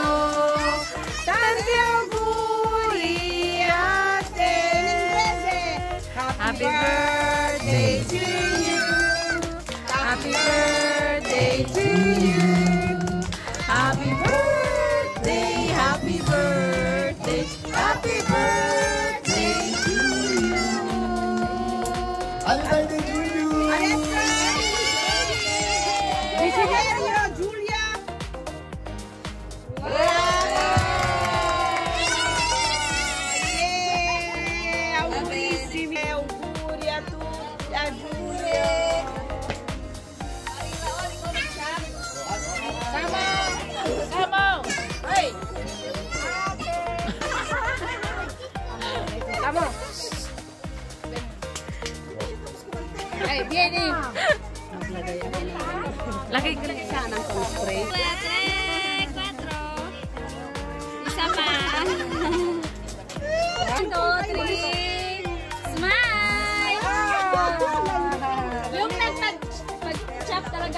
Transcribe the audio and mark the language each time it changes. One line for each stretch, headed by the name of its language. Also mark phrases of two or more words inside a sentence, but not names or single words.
Italian: Tanti auguri a te.
English: Happy birthday to you. Happy birthday to you. Happy birthday, happy birthday, happy birthday to you. Happy birthday to you!
Italian: Desiderio, Giulia. Bravo! Augurissimi auguri a tutti, a Giulio. Vamos. Hey, vieni.
Filipino: Lagay ka lang siya ng spray. 3, 4. Isa pa. 1, 2, 3. Smile. Yung nagpag-chop talaga.